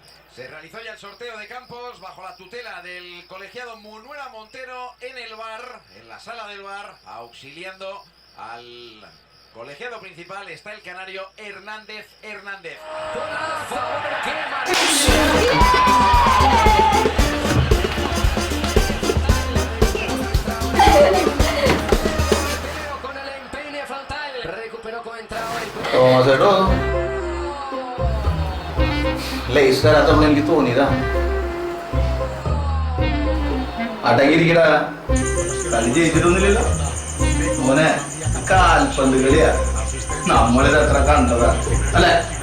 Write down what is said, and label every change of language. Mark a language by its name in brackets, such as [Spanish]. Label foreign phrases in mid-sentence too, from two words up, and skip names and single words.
[Spanish] Se realizó ya el sorteo de campos bajo la tutela del colegiado Munuera Montero en el bar, en la sala del bar, auxiliando al colegiado principal está el canario Hernández. Con el empeine frontal, recuperó Coentrao. [Malayalam] തോമസേട്ടോ ലേസ് തരാത്തോണ്ട് എനിക്ക് തോന്നിയതാ. അടങ്ങിയിരിക്കടാ, കളി ജയിച്ചിട്ടൊന്നുമില്ലല്ലോ മോനെ. കാൽപന്ത് കളിയാ, നമ്മളിത് എത്ര കണ്ടതാ അല്ലേ?